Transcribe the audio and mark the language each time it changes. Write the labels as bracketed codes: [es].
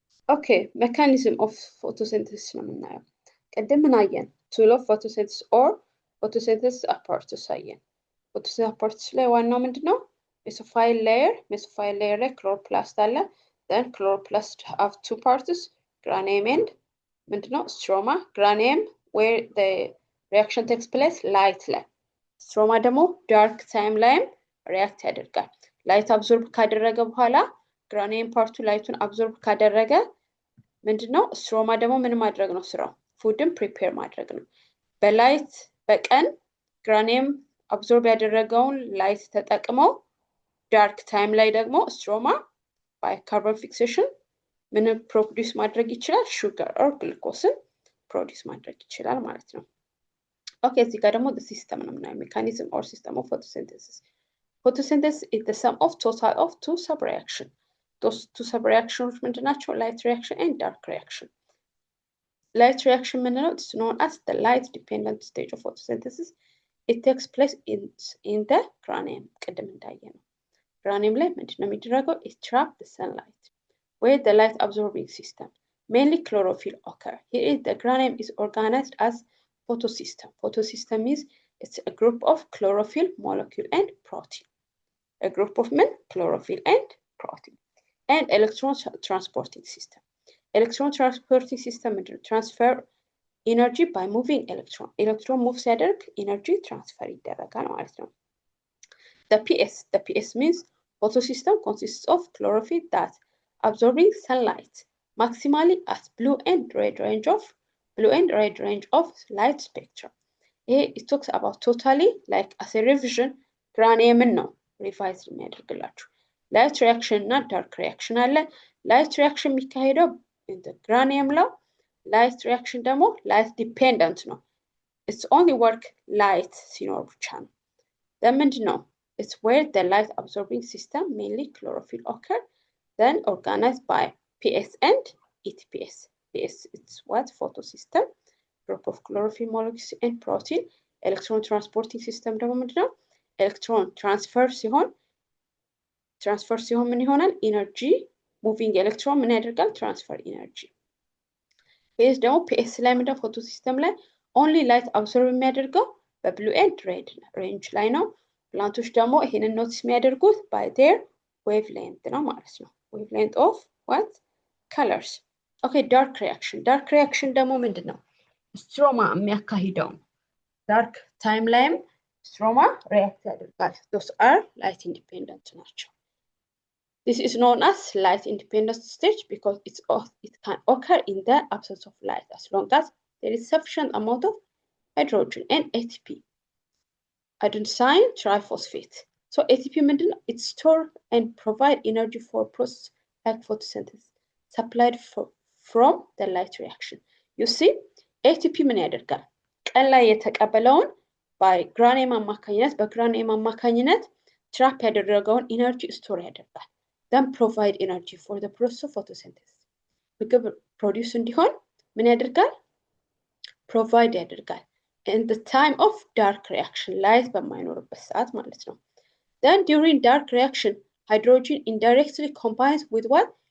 [en] Okay, mechanism of photosynthesis [am] ነው የምናየው። ቅድም ምን አየን? [en] Tool of photosynthesis or photosynthesis apparatus [am] አየን። [en] photosynthesis apparatus [am] ላይ ዋናው ምንድነው? [en] Mesophyll layer ላይ chloroplast አለ. Then chloroplast have two parts, granium and [am] ምንድነው? [en] Stroma. Granium where the reaction takes place light ላይ. Stroma [am] ደግሞ [en] dark time ላይም react ያደርጋል. [am] ላይት አብዞርብ ካደረገ በኋላ ግራኒየም ፓርቱ ላይቱን አብዞርብ ካደረገ ምንድነው ስትሮማ ደግሞ ምን ማድረግ ነው ስራው? ፉድን ፕሪፔር ማድረግ ነው። በላይት በቀን ግራኒየም አብዞርብ ያደረገውን ላይት ተጠቅመው ዳርክ ታይም ላይ ደግሞ ስትሮማ ባይ ካርቦን ፊክሴሽን ምን ፕሮዲዩስ ማድረግ ይችላል? ሹገር ኦር ግሉኮስን ፕሮዲዩስ ማድረግ ይችላል ማለት ነው። ኦኬ እዚህ ጋር ደግሞ ሲስተም ነው የምናየው ሜካኒዝም ኦር ሲስተም ኦፍ ፎቶሲንተሲስ። [en] Photosynthesis is the sum of total of two sub-reactions. Those two sub-reactions [am] ምንድን ናቸው? [en] Light reaction and dark reaction. Light reaction [am] ምንድነው? [en] It's known as the light-dependent stage of photosynthesis. It takes place in the cranium. [am] ቅድም እንዳየነው cranium ላይ ምንድነው የሚደረገው? [en] It traps the sunlight. Where the light-absorbing system, mainly chlorophyll, occur. Here the cranium is organized as photosystem. Photosystem means it's a group of chlorophyll, molecule, and protein. A group of chlorophyll and protein. And electron transporting system. Electron transporting system transfer energy by moving electron. Electron moves [am] ሲያደርግ [en] energy transfer [am] ይደረጋል ማለት ነው። [en] The PS means photosystem consists of chlorophyll that absorbing sunlight maximally at blue and red range of light spectrum. It talks about totally like as a revision [am] cranium ነው ሪቫይዝ የሚያደርግላችሁ። ላይት ሪያክሽን እና ዳርክ ሪያክሽን አለ። ላይት ሪያክሽን የሚካሄደው cranium ላይ፣ ላይት ሪያክሽን ደግሞ ላይት ዲፔንደንት ነው። [en] it's only work light [am] ሲኖር ብቻ ነው። ምንድን ነው? [en] it's where the light absorbing system mainly chlorophyll occur, then organized by PS and ETPS. PS it's what? Photosystem, group of chlorophyll molecules and protein. Electron transporting system [am] ደግሞ ምንድን ነው? ኤሌክትሮን ትራንስፈር ሲሆን ምን ይሆናል? ኢነርጂ ሙቪንግ ኤሌክትሮን ምን ያደርጋል? ትራንስፈር ኢነርጂ። ፒኤስ ደግሞ ፒኤስ ላይ ምንድነው? ፎቶ ሲስተም ላይ ኦንሊ ላይት አብሶርብ የሚያደርገው በብሉ ኤንድ ሬድ ሬንጅ ላይ ነው። ፕላንቶች ደግሞ ይሄንን ኖቲስ የሚያደርጉት ባይ ዴር ዌቭ ሌንት ነው ማለት ነው። ዌቭ ሌንት ኦፍ ዋት ከለርስ። ኦኬ ዳርክ ሪያክሽን ደግሞ ምንድነው? [en] ስትሮማ የሚያካሂደው ዳርክ ታይም ላይም ስትሮማ ሪያክት ያደርጋል። those are light independent [am] ናቸው። [en] this is known as light independent stage because it can occur in the absence of light as long as there is sufficient amount of hydrogen and ATP, adenosine triphosphate. So ATP [am] ምንድነው? [en] it store and provide energy for process like photosynthesis supplied from the light reaction. You see ATP [am] ምን ያደርጋል? ቀን ላይ የተቀበለውን በግራኒየም አማካኝነት ትራፕ ያደረገውን ኢነርጂ ስቶር ያደርጋል። [en] then provide energy for the process of photosynthesis. [am] ምግብ ፕሮዲዩስ እንዲሆን ምን ያደርጋል? ፕሮቫይድ ያደርጋል። [en] in the time of dark reaction [am] ላይት በማይኖርበት ሰዓት ማለት ነው። [en] then during dark reaction hydrogen indirectly combines with what?